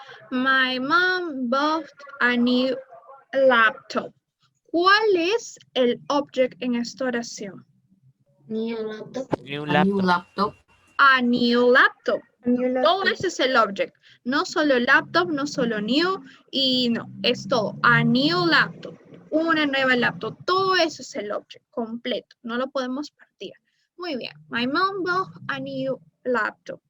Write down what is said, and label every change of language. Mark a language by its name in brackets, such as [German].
[English] My mom bought a new laptop. [Spanish] ¿Cuál es el object en esta oración? [English] New laptop. A new laptop. [Spanish] Todo eso es el object. No solo laptop, no solo new, y no, es todo. [English] A new laptop. [Spanish] Una nueva laptop. Todo eso es el object completo. No lo podemos partir. Muy bien. [English] My mom bought a new laptop.